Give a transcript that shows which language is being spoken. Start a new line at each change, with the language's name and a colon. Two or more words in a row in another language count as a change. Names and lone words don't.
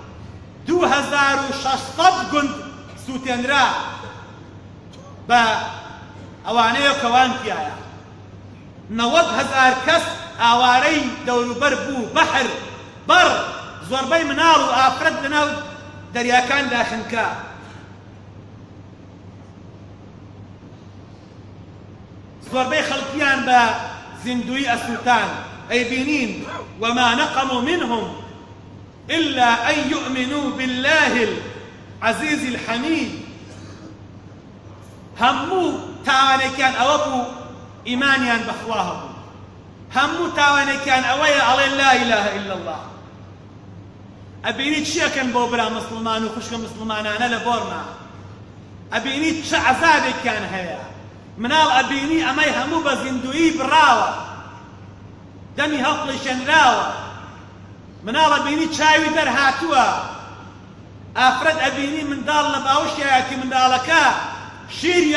Central Kurdish: 2600 گوند سووتێنرا بە ئەوانەیە کەوان تایە 90,000 کەس ئاوارەی دەوروبەر بوو بەحر بەڕ زۆربەی مناڵ و ئافرەت لەناو دەریاکاندا خنکا زۆربەی خەڵکیان بە زیندوی ئەسووتان ئەیبینین
Arabic: وما نقموا منهم إلا أن يؤمنوا بالله العزيز الحميد
Central Kurdish: هەموو تاوانێکیان ئەوە بوو ئیمانیان بەخوا هەبوو هەموو تاوانێکیان ئەوەیە ئەڵێن
Arabic: لا إله إلا الله
Central Kurdish: ئەبینی چیەکەن بۆ برا مسلمان و خوشکە مسلمانانە لە بۆرما ئەبینی چه عەزابێکیان هەیە مناڵ ئەبینی ئەمەی هەموو بە زیندویی بڕاوە دەمی هەڵقڵیشێنراوە مناڵ ئەبینی چاوی دەرهاتووە ئافرەت ئەبینی منداڵ لە باوشایەتی منداڵەکە شیری